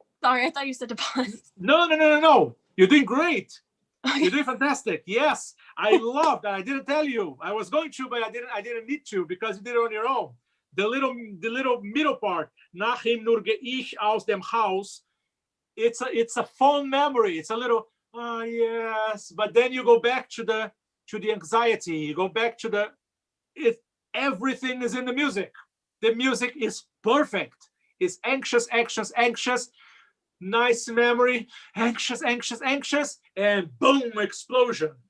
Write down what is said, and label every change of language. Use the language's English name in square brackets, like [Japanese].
[English] Sorry, I thought you said to pause. No. You're doing great. You're doing fantastic. Yes, I love that. I didn't tell you. I was going to, but I didn't need to because you did it on your own. The little middle part. [German] Nach ihm nur geh ich aus dem Haus. [English] It's a fond memory. It's a little yes, but then you go back to the anxiety. You go back to everything is in the music. The music is perfect. It's anxious, anxious. Nice memory, anxious, and boom, explosion.